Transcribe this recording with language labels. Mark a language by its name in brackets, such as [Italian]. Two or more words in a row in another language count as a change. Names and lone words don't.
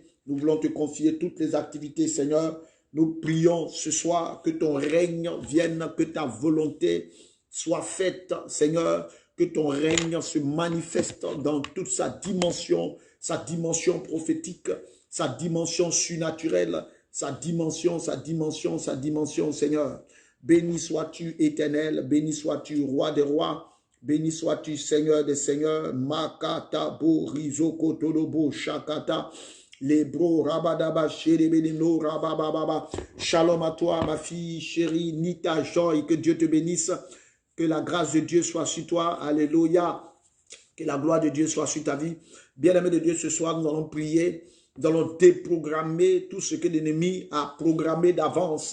[French] Nous voulons te confier toutes les activités, Seigneur. Nous prions ce soir que ton règne vienne, que ta volonté soit faite, Seigneur, que ton règne se manifeste dans toute sa dimension prophétique, sa dimension surnaturelle, sa dimension, Seigneur. Béni sois-tu, Éternel, béni sois-tu, Roi des rois, béni sois-tu, Seigneur des seigneurs, Makata, Bo, Rizoko, Tolobo, Shakata, Lebro, Rabadaba, Sherebelino, Rabababa. Shalom à toi, ma fille chérie, Nita Joy, que Dieu te bénisse, que la grâce de Dieu soit sur toi, alléluia, que la gloire de Dieu soit sur ta vie. Bien-aimé de Dieu, ce soir, nous allons prier. Nous allons déprogrammer tout ce que l'ennemi a programmé d'avance.